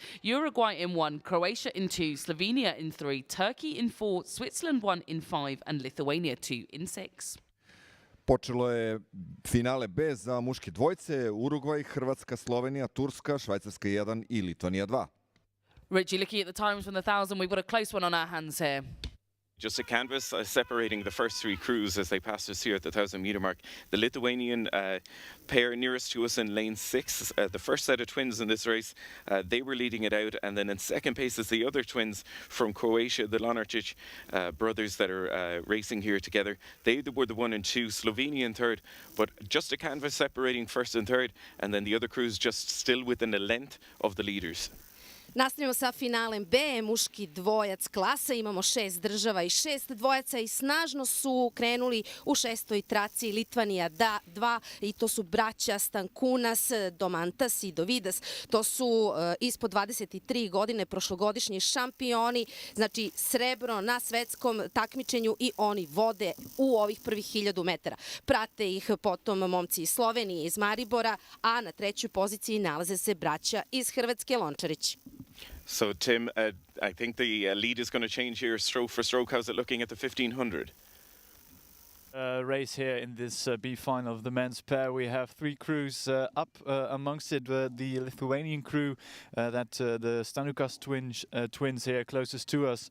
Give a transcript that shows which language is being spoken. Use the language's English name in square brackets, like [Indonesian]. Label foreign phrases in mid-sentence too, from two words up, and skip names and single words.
[English] Uruguay in 1, Croatia in 2, Slovenia in 3, Turkey in 4, Switzerland 1 in 5 and Lithuania 2 in 6. [Serbian] Počelo je finale B za muške dvojce, Urugvaj, Hrvatska, Slovenija, Turska, Švajcarska 1 i Litvanija 2. [English] Richie, looking at the times from the 1,000, we've got a close one on our hands here. Just a canvas separating the first three crews as they passed us here at the 1,000-meter mark. The Lithuanian pair nearest to us in lane 6, the first set of twins in this race, they were leading it out, and then in second place is the other twins from Croatia, the Lonarčić brothers that are racing here together. They were the 1 and 2, Slovenia in third, but just a canvas separating first and third, and then the other crews just still within a length of the leaders. [Serbian] Nastavljamo sa finalem B, muški dvojac klasa. Imamo 6 država i 6 dvojaca i snažno su krenuli u šestoj traci Litvanija 2 i to su braća Stankunas, Domantas i Dovidas. To su ispod 23 godine prošlogodišnji šampioni, znači srebro na svetskom takmičenju i oni vode u ovih prvih 1000 metara. Prate ih potom momci iz Slovenije, iz Maribora, a na trećoj poziciji nalaze se braća iz Hrvatske, Lončarić. [English] So, Tim, I think the lead is going to change here stroke for stroke. How's it looking at the 1500? Race here in this B final of the men's pair. We have 3 crews up amongst it. The Lithuanian crew, the Stanukas twins here closest to us.